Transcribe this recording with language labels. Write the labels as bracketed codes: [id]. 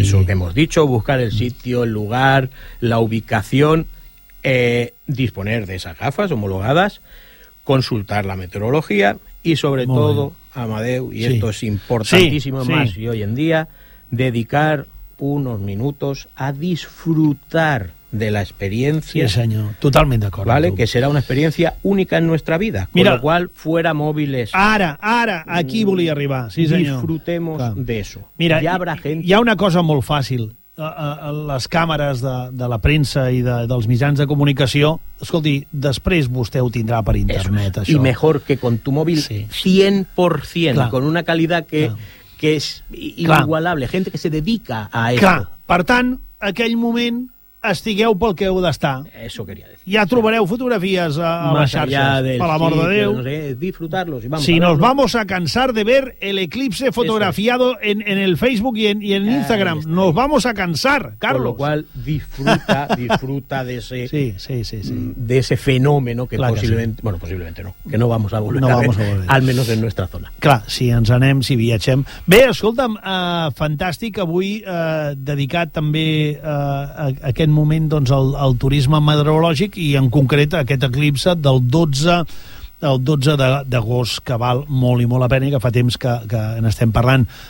[es] eso que hemos dicho, buscar el sitio, el lugar, la ubicación, disponer de esas gafas homologadas, consultar la meteorología y sobre todo, Amadeu, y esto es importantísimo y hoy en día, dedicar unos minutos a disfrutar de la experiencia. Sí, señor, totalmente de acuerdo. ¿Vale? Que será una experiencia única en nuestra vida. Mira, con lo cual, fuera móviles. [ca] Ara, ara, aquí volia arribar, sí, senyor. [es] Disfrutemos clar. De eso. [ca] Mira, hi habrà gent... Hi ha una cosa molt fàcil. Les càmeres de la premsa i dels mitjans de comunicació, escolti, després vostè ho tindrà per internet, això. I millor que [es] con tu [ca] mòbil, sí. 100%, clar. Con una qualitat que... Clar. Que és inigualable, clar. Gent que se dedica a això. Clar, per tant, aquell moment estigueu pel que heu d'estar. [es] Eso quería decir. [ca] Ja trobareu fotografies a les xarxes, per l'amor de Déu. [es] No sé, disfrutarlos. Vamos, si nos vamos a cansar de ver el eclipse fotografiado en el Facebook y en Instagram, nos vamos a cansar, Carlos. Con lo cual, disfruta de ese... Sí. De ese fenómeno que clar posiblemente... Que sí. Bueno, posiblemente no, que no vamos a volver, no vamos a volver. Al menos en nuestra zona. [ca] Clar, si ens anem, si viatgem... Bé, escolta'm, fantàstic, avui dedicat també a aquest moment, doncs, el turisme meteorològic i, en concret, aquest eclipse del 12 d'agost, que val molt i molt la pena i que fa temps que n'estem parlant.